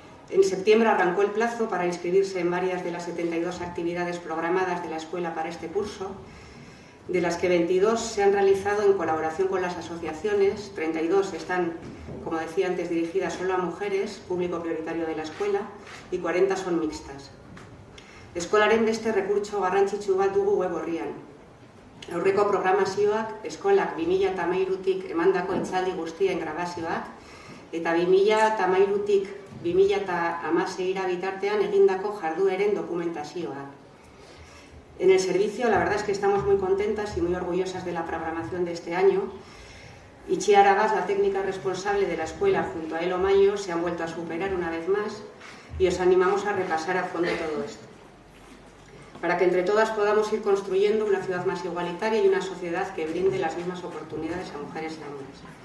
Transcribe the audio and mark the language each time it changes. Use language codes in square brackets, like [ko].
[es] En septiembre arrancó el plazo para inscribirse en varias de las 72 actividades programadas de la escuela para este curso, de las que 22 se han realizado en colaboración con las asociaciones, 32 están, como decía antes, dirigidas solo a mujeres, público prioritario de la escuela, y 40 son mixtas. [eu] Eskolaren beste rekurtso garrantzitsu bat dugu web orrian. Aurreko programazioak eskolak 2013tik emandako hitzaldi guztien grabazioak eta 2013tik 2016 bitartean egindako jardueren dokumentazioa. [es] En el servicio, la verdad es que estamos muy contentas y muy orgullosas de la programación de este año. Itziar Abas, la técnica responsable de la escuela, junto a Elo Mayo, se han vuelto a superar una vez más y os animamos a repasar a fondo todo esto. Para que entre todas podamos ir construyendo una ciudad más igualitaria y una sociedad que brinde las mismas oportunidades a mujeres y a hombres.